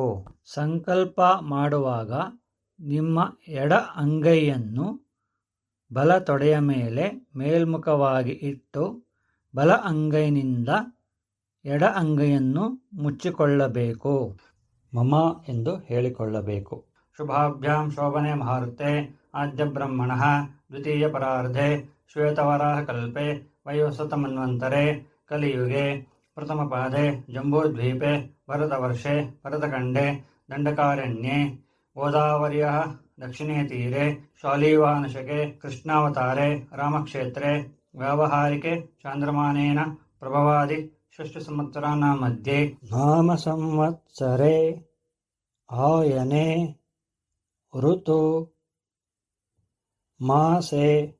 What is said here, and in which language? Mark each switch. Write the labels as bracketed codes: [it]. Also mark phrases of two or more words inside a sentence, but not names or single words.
[kn] ಸಂಕಲ್ಪ ಮಾಡುವಾಗ ನಿಮ್ಮ ಎಡ ಅಂಗೈಯನ್ನು ಬಲ ತೊಡೆಯ ಮೇಲೆ ಮೇಲ್ಮುಖವಾಗಿ ಇಟ್ಟು ಬಲ ಅಂಗೈನಿಂದ ಎಡ ಅಂಗೈಯನ್ನು ಮುಚ್ಚಿಕೊಳ್ಳಬೇಕು. [sa] ಮಮ [kn] ಎಂದು ಹೇಳಿಕೊಳ್ಳಬೇಕು. [sa] ಶುಭಾಭ್ಯಾಂ ಶೋಭನೆ ಮಹಾರುತೆ ಆದ್ಯ ಬ್ರಹ್ಮಣಃ ದ್ವಿತೀಯ ಪರಾರ್ಧೆ ಶ್ವೇತವರಾಹ ಕಲ್ಪೆ ವಯೋಸತಮನ್ವಂತರೆ ಕಲಿಯುಗೆ ಪ್ರಥಮಪಾದೆ ಜಂಬೂದ್ವೀಪೆ ಭರತವರ್ಷೆ ಭರತಖಂಡೆ ದಂಡಕಾರಣ್ಯೆ ಗೋದಾವರ್ಯಾಃ ದಕ್ಷಿಣೇ ತೀರೆ ಶಾಲಿವಾನಶಕೆ ಕೃಷ್ಣಾವತಾರೆ ರಾಮಕ್ಷೇತ್ರೆ ವ್ಯಾವಹಾರಿಕೆ ಚಾಂದ್ರಮಾನೇನ ಪ್ರಭವಾದಿ ಷಷ್ಠಸಂವತ್ಸರಾಣಾಂ ಮಧ್ಯೆ ನಾಮ ಸಂವತ್ಸರೆ ಆಯನೆ ಋತು ಮಾಸೆ